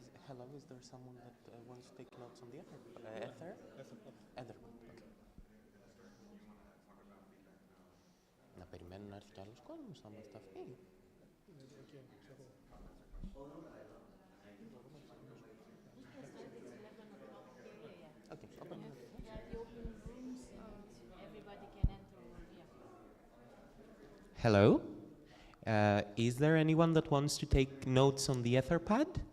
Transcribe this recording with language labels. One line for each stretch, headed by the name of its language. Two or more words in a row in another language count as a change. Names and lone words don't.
English: Hello, is there someone that wants to take notes on the ether? Ether. Okay.
Greek: Να περιμένουν να έρθει κι άλλος κόσμος, να μας τα πει.
English: Okay, open. Yeah, the open rooms and everybody can enter. Yeah. Hello. Is there anyone that wants to take notes on the Etherpad?